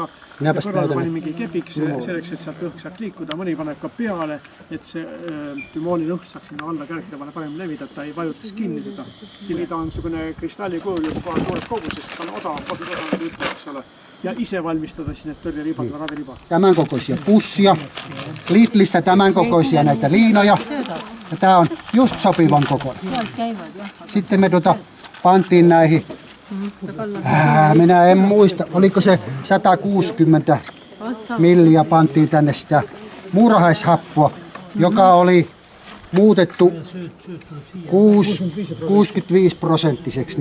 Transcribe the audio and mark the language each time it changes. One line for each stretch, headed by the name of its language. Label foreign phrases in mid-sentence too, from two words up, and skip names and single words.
Estonian: Ja kõrval pani mingi kepik selleks, et sealt õhk saaks liikuda. Mõni paneb ka peale, et see tümooli õhk saaks sinna alla kärgida, paneb parem levida, et ta ei vajutaks kinni seda. Ta on niisugune kristallikujul juba kohe suures koguses, ta on odav, ja ise valmistada siis need tõrjeribad või raviribad.
Finnish: Tämän kokoisia pussia, Lidlistä tämän kokoisia näitä liinoja. Ja tää on just sopivan kokoinen. Sitten me pantiin näihin, minä en muista, oliko se 160 milliä pantiin tänne sitä muurahaishappoa, joka oli muutettu 65%.